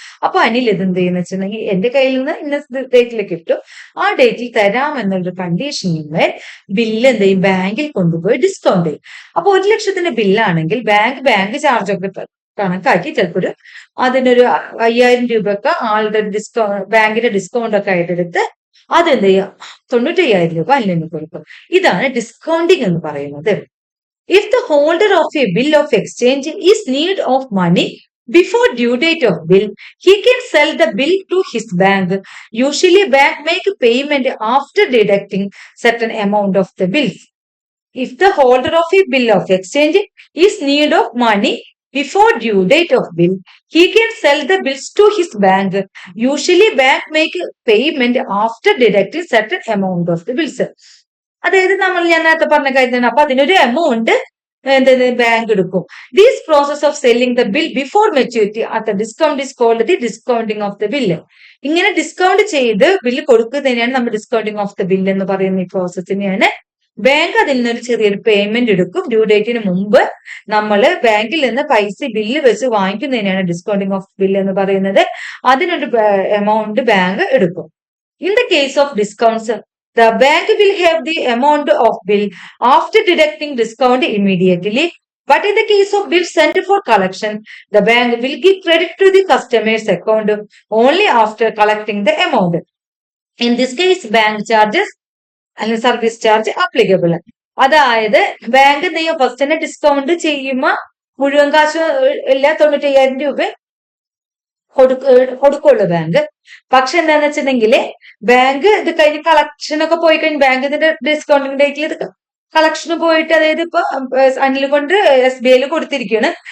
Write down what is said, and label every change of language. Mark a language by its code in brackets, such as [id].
[ml] അപ്പൊ അനിൽ ഇത് എന്ത് ചെയ്യുന്ന വെച്ചിട്ടുണ്ടെങ്കിൽ എന്റെ കയ്യിൽ നിന്ന് ഇന്ന ഡേറ്റിലേക്ക് ഇട്ടു, ആ ഡേറ്റിൽ തരാം എന്നുള്ള കണ്ടീഷനിന്മേൽ ബില്ല് എന്ത് ചെയ്യും, ബാങ്കിൽ കൊണ്ടുപോയി ഡിസ്കൗണ്ട് ചെയ്യും. അപ്പൊ 1 ലക്ഷത്തിന്റെ ബില്ലാണെങ്കിൽ ബാങ്ക് ചാർജ് ഒക്കെ കണക്കാക്കി ചിലപ്പോൾ അതിനൊരു 5000 രൂപയൊക്കെ ആളുടെ ബാങ്കിന്റെ ഡിസ്കൗണ്ട് ഒക്കെ ആയിട്ട് എടുത്ത് അതെന്ത് ചെയ്യാം, 95,000 രൂപ അല്ലെങ്കിൽ കൊടുക്കും. ഇതാണ് ഡിസ്കൗണ്ടിങ് എന്ന് പറയുന്നത്. [en] If the holder of a bill of exchange is need of money before due date of bill, he can sell the bill to his bank. Usually bank make payment after deducting certain amount of the bills. If the holder of a bill of exchange is need of money before due date of bill, he can sell the bills to his bank. Usually bank make payment after deducting certain amount of the bills. [ml] അതായത് ഞാൻ നേരത്തെ പറഞ്ഞ കാര്യം. അപ്പൊ അതിനൊരു amount bank എടുക്കും. [en] This process of selling the bill before maturity at the discount is called the discounting of the bill. [ml] ഇങ്ങനെ discount ചെയ്ത് ബില്ല് കൊടുക്കുന്നതിനാണ് നമ്മൾ ഡിസ്കൗണ്ടിങ് ഓഫ് ദ ബില്ല് എന്ന് പറയുന്ന ഈ പ്രോസസ്സിനെയാണ്. ബാങ്ക് അതിൽ നിന്നൊരു ചെറിയൊരു പേയ്മെന്റ് എടുക്കും. ഡ്യൂ ഡേറ്റിന് മുമ്പ് നമ്മൾ ബാങ്കിൽ നിന്ന് പൈസ ബില്ല് വെച്ച് വാങ്ങിക്കുന്നതിനാണ് ഡിസ്കൗണ്ടിങ് ഓഫ് ബില്ല് എന്ന് പറയുന്നത്. അതിനൊരു എമൗണ്ട് ബാങ്ക് എടുക്കും. [en] In the case of discounts, the bank will have the amount of bill after deducting discount immediately. But in the case of bill sent for collection, the bank will give credit to the customer's account only after collecting the amount. In this case, bank charges and service charge applicable. [ml] അതായത് bank എന്ത് ചെയ്യും, first തന്നെ discount ചെയ്യുമ്പോ മുഴുവൻ കാശ് ഇല്ല, 95,000 രൂപ കൊടുക്കുള്ളൂ ബാങ്ക്. പക്ഷെ എന്താന്ന് വെച്ചിട്ടുണ്ടെങ്കിൽ ബാങ്ക് ഇത് കഴിഞ്ഞ് കളക്ഷൻ ഒക്കെ പോയി കഴിഞ്ഞ് ബാങ്ക് ഇതിന്റെ ഡിസ്കൗണ്ടിങ് ഡേറ്റിൽ ഇത് കളക്ഷന് പോയിട്ട്, അതായത് ഇപ്പൊ അനിൽ കൊണ്ട് SBI കൊടുത്തിരിക്കുകയാണ്.